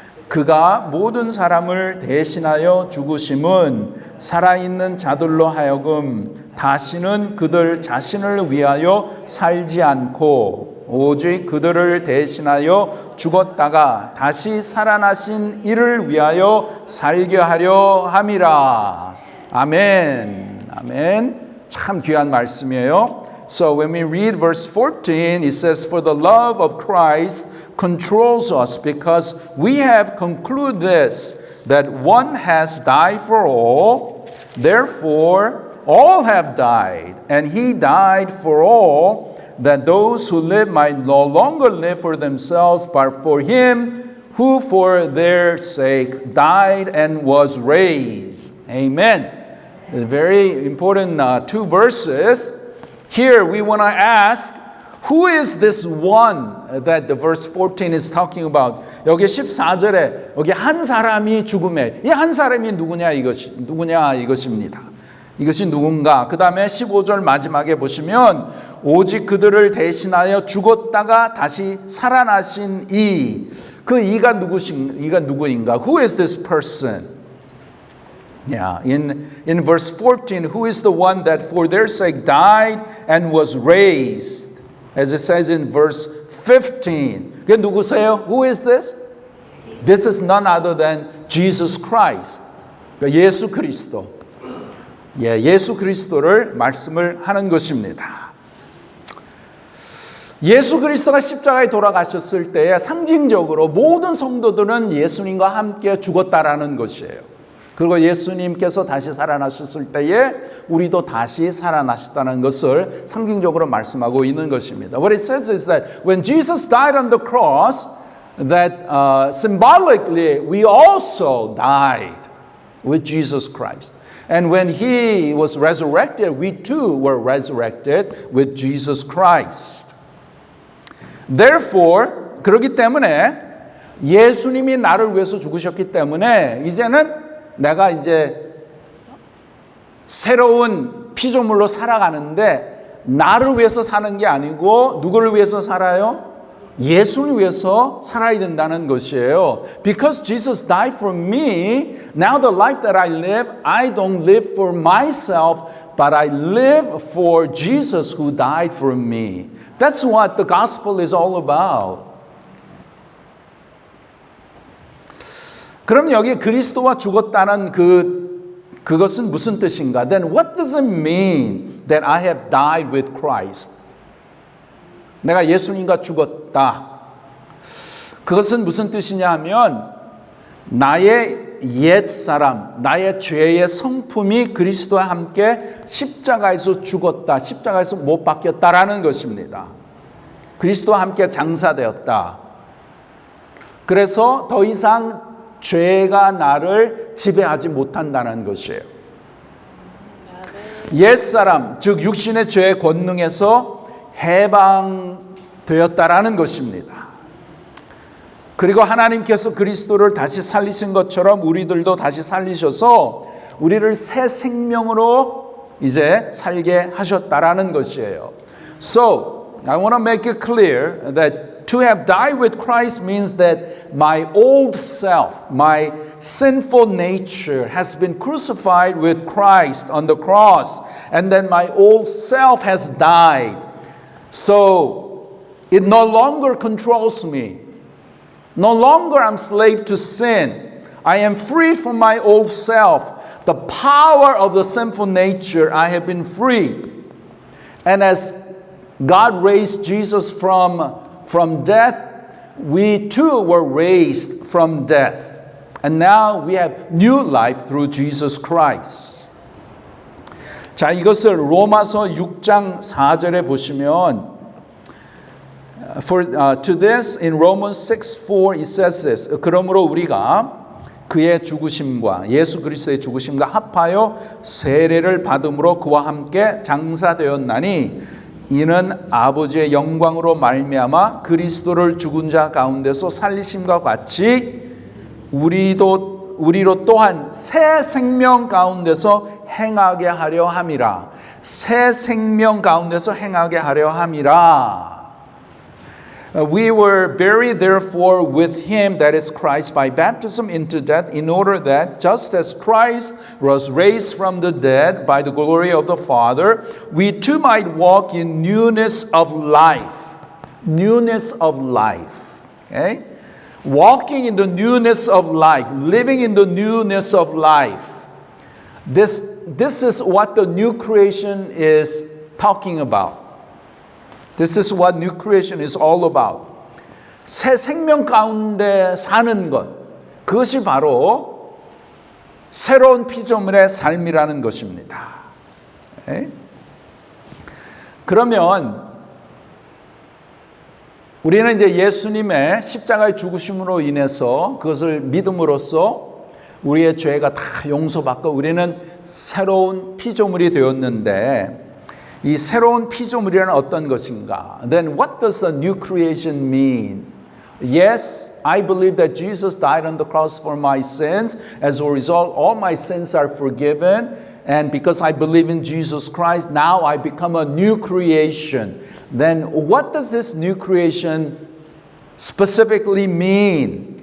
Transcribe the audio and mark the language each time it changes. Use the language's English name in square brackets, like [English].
[Korean] 그가 모든 사람을 대신하여 죽으심은 살아있는 자들로 하여금 다시는 그들 자신을 위하여 살지 않고 오직 그들을 대신하여 죽었다가 다시 살아나신 이를 위하여 살게 하려 함이라. 아멘. 아멘. 참 귀한 말씀이에요. [English] So when we read verse 14, it says, "For the love of Christ controls us, because we have concluded this, that one has died for all, therefore all have died, and he died for all, that those who live might no longer live for themselves, but for him who for their sake died and was raised." Amen. Very important two verses. Here we want to ask, who is this one that the verse 14 is talking about? [Korean] 여기 14절에 여기 한 사람이 죽음에, 이 한 사람이 누구냐 이것입니다. 이것이 누군가? 그 다음에 15절 마지막에 보시면 오직 그들을 대신하여 죽었다가 다시 살아나신 이, 그 이가 누구인가? [English] Who is this person? Yeah, in verse 14, who is the one that for their sake died and was raised? As it says in verse 15. [Korean] 그게 누구세요? [English] Who is this? This is none other than Jesus Christ. [Korean] 그러니까 예수 그리스도. 예, 예수 그리스도를 말씀을 하는 것입니다. 예수 그리스도가 십자가에 돌아가셨을 때에 상징적으로 모든 성도들은 예수님과 함께 죽었다라는 것이에요. 그리고 예수님께서 다시 살아나셨을 때에 우리도 다시 살아나셨다는 것을 상징적으로 말씀하고 있는 것입니다. [English] What it says is that when Jesus died on the cross, that symbolically we also died with Jesus Christ. And when he was resurrected, we too were resurrected with Jesus Christ. Therefore, [Korean] 그렇기 때문에 예수님이 나를 위해서 죽으셨기 때문에 이제는 내가 이제 새로운 피조물로 살아가는데 나를 위해서 사는 게 아니고 누구를 위해서 살아요? 예수를 위해서 살아야 된다는 것이에요. [English] Because Jesus died for me, now the life that I live, I don't live for myself, but I live for Jesus who died for me. That's what the gospel is all about. [Korean] 그럼 여기 그리스도와 죽었다는 그것은 무슨 뜻인가? [English] Then what does it mean that I have died with Christ? [Korean] 내가 예수님과 죽었다. 그것은 무슨 뜻이냐 하면 나의 옛사람, 나의 죄의 성품이 그리스도와 함께 십자가에서 죽었다. 십자가에서 못 박혔다라는 것입니다. 그리스도와 함께 장사되었다. 그래서 더 이상 죄가 나를 지배하지 못한다는 것이에요. 옛사람, 즉 육신의 죄의 권능에서 해방되었다라는 것입니다. 그리고 하나님께서 그리스도를 다시 살리신 것처럼 우리들도 다시 살리셔서 우리를 새 생명으로 이제 살게 하셨다라는 것이에요. [English] So, I want to make it clear that to have died with Christ means that my old self, my sinful nature has been crucified with Christ on the cross, and then my old self has died. So it no longer controls me. No longer I'm slave to sin. I am freed from my old self. The power of the sinful nature, I have been freed. And as God raised Jesus from death, we too were raised from death. And now we have new life through Jesus Christ. [Korean] 자, 이것을 로마서 6장 4절에 보시면 [English] to this in Romans 6:4 it says this. [Korean] 그러므로 우리가 그의 죽으심과 예수 그리스도의 죽으심과 합하여 세례를 받음으로 그와 함께 장사되었나니 이는 아버지의 영광으로 말미암아 그리스도를 죽은 자 가운데서 살리심과 같이 우리로 또한 새 생명 가운데서 행하게 하려 함이라. 새 생명 가운데서 행하게 하려 함이라. [English] We were buried therefore with him, that is Christ, by baptism into death, in order that just as Christ was raised from the dead by the glory of the Father, we too might walk in newness of life. Newness of life. Okay? Walking in the newness of life, living in the newness of life. This is what the new creation is talking about. This is what new creation is all about. [Korean] 새 생명 가운데 사는 것. 그것이 바로 새로운 피조물의 삶이라는 것입니다. 네? 그러면 우리는 이제 예수님의 십자가의 죽으심으로 인해서 그것을 믿음으로써 우리의 죄가 다 용서받고 우리는 새로운 피조물이 되었는데 이 새로운 피조물이란 어떤 것인가? [English] Then what does the new creation mean? Yes, I believe that Jesus died on the cross for my sins. As a result, all my sins are forgiven. And because I believe in Jesus Christ, now I become a new creation. Then what does this new creation specifically mean?